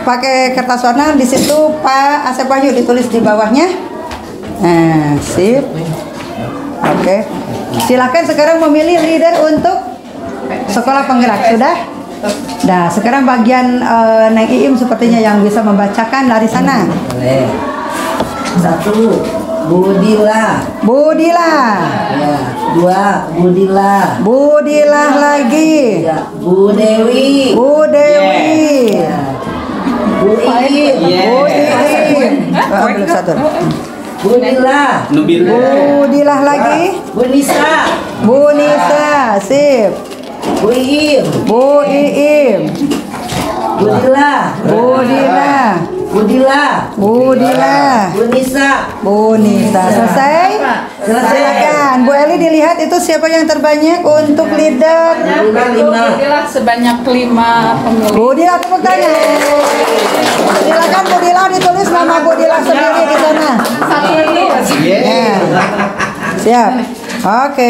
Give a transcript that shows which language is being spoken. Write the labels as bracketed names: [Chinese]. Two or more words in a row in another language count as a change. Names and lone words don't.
[Indonesian] Pakai kertas warna di situ Pak Asep Wahyu ditulis di bawahnya. Nah, sip. Oke. Silakan sekarang memilih leader untuk sekolah penggerak. Sudah? Nah, sekarang bagian Neng Iim sepertinya yang bisa membacakan dari sana. Boleh. 1 Bu Dila. Bu Dila. Ya. 2 Bu Dila. Bu Dila lagi. 3 Bu Dewi. Bu Dewi. Ya. Bu Iim. Bu Iim. Belum satu. Bu Dila. Bu Dila lagi. Bu Nisa. Bu Nisa. Sip. Bu Iim. Bu Iim. Bu Dila. Bu Dila. Bu Dila. Bu Dila. Bu Nisa. Bu Nisa. Selesai? Silakan Bu Eli dilihat itu siapa yang terbanyak untuk leader. Inilah sebanyak 5 pemilih. Bu Dila tepuk tangan. Silakan Bu Dila ditulis nama Bu Dila sendiri di sana. Ya. Siap. Oke.